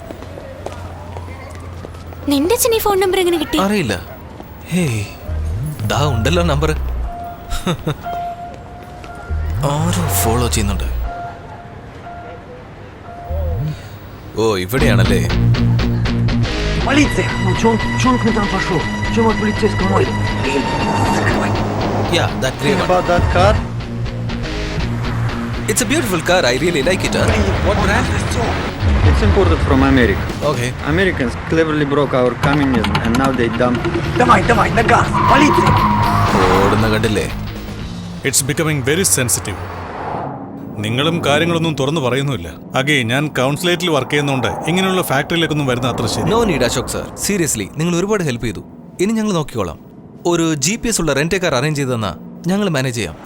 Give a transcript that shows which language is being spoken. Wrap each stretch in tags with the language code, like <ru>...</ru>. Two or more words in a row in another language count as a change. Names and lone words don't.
<ml>നിന്റെ അച്ഛൻ ഈ ഫോൺ നമ്പർ എങ്ങനെ കിട്ടി? അറിയില്ല. ഹേയ്, ദാ ഉണ്ടല്ലോ നമ്പർ. ആരോ ഫോളോ ചെയ്യുന്നുണ്ട്. ഓ, ഇവിടെയാണല്ലേ?</ml> <ru>Полиция! Ну, чё он к нам там пошел? Чё от полицейского мой?</ru> <en>Yeah, that grey one. About that car? It's a beautiful car. I really like it. What brand? It's imported from America. Okay. Americans cleverly broke our communism and now they dump.</en> <ru>Давай, на газ! Полиция!</ru> <ml>ഓടുന്ന കണ്ടില്ലേ?</ml> <en>it's becoming very sensitive.</en> <ml>നിങ്ങളും കാര്യങ്ങളൊന്നും തുറന്നു പറയുന്നുമില്ല. അഗേ, ഞാൻ കൗൺസിലേറ്റിൽ വർക്ക് ചെയ്യുന്നതുകൊണ്ട് ഇങ്ങനെയുള്ള ഫാക്ടറിയിലേക്കൊന്നും വരുന്ന അത്ര ശരി.</ml> <en>no need Ashok sir.</en> <ml>സീരിയസ്ലി, നിങ്ങൾ ഒരുപാട് ഹെൽപ്പ് ചെയ്തു. ഇനി ഞങ്ങൾ നോക്കിക്കോളാം. ഒരു GPS ഉള്ള</ml> <en>rent car</en> <ml>അറേഞ്ച് ചെയ്ത് തന്നാ ഞങ്ങൾ മാനേജ് ചെയ്യാം.</ml>